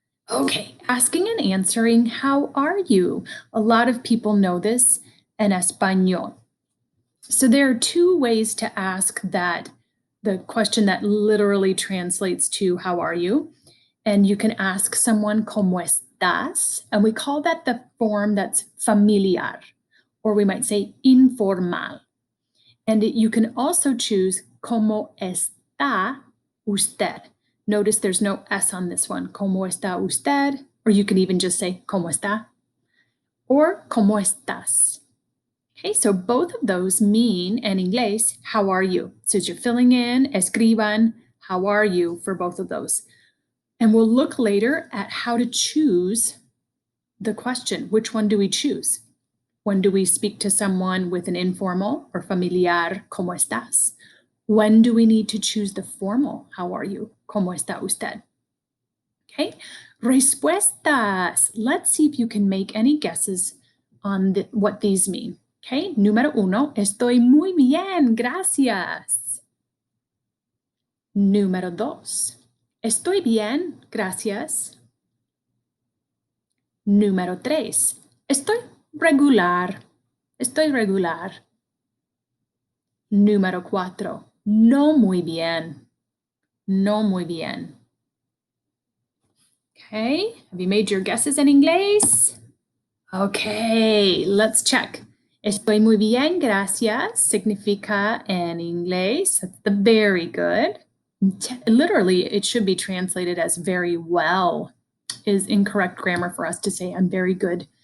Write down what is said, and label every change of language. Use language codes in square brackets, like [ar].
[en] Okay, asking and answering, how are you? A lot of people know this in Español. So there are two ways to ask that, the question that literally translates to how are you? And you can ask someone [es] ¿Cómo estás? [en] And we call that the form that's familiar, or we might say informal. And you can also choose [es] ¿Cómo está usted? [en] Notice there's no S on this one. [es] ¿Cómo está usted? [en] Or you can even just say [es] ¿Cómo está? [en] Or [es] ¿Cómo estás? [en] Okay, so both of those mean in English, how are you? So as you're filling in, [es] escriban, [en] how are you for both of those. And we'll look later at how to choose the question. Which one do we choose? When do we speak to someone with an informal or familiar, [es] ¿cómo estás? [en] When do we need to choose the formal, how are you? [es] ¿Cómo está usted? [en] Okay, [es] respuestas. [en] Let's see if you can make any guesses on what these mean. [es] Okay, número uno, estoy muy bien, gracias. Número dos, estoy bien, gracias. Número tres, estoy regular, estoy regular. Número cuatro, no muy bien, no muy bien. [en] Okay, have you made your guesses in [es] inglés? [en] Okay, let's check. [es] Estoy muy bien, gracias. Significa en inglés. [en] That's the very good. Literally, it should be translated as very well, is incorrect grammar for us to say I'm very good.